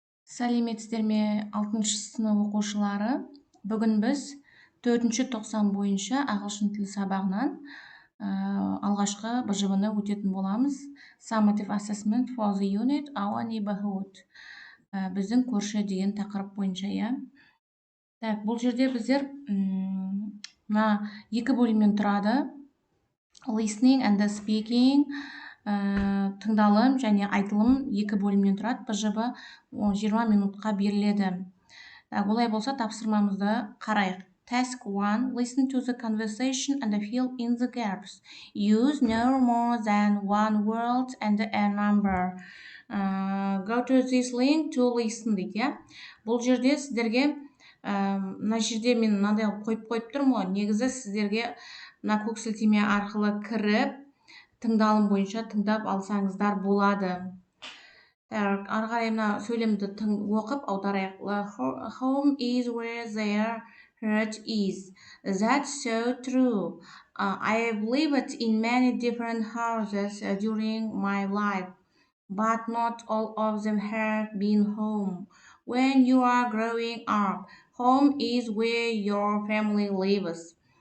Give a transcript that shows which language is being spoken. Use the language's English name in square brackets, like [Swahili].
[Kazakh] Сәлеметсіздер ме 6-шы сынып оқушылары? Бүгін біз 4-ші тоқсан бойынша ағылшын тілі сабағынан алғашқы БЖБ-ны өтетін боламыз. [English] Summative assessment for the unit our neighborhood. [Kazakh] Біздің көрші деген тақырып бойынша, иә. Так, бұл жерде біздер екі бөлімнен тұрады. [English] Listening and speaking. [Kazakh] Тыңдалым және айтылым екі бөлімнен тұрады. БЖБ 20 минутқа беріледі. Олай болса тапсырмамызды қарайық. [English] Task 1. Listen to the conversation and fill in the gaps. Use no more than one word and a number. Go to this link to listen [Kazakh] дейді. Бұл жерде сіздерге мына жерде мен мынандай қойып тұрмын ғой. Негізі сіздерге мына көк сілтеме арқылы кіріп, тыңдалым бойынша тыңдап алсаңыздар болады. Ары қарай мына сөйлемді оқып аударайық. [English] Home is where their heart is. That's so true. I've lived in many different houses during my life, but not all of them have been home. When you are growing up, home is where your family lives.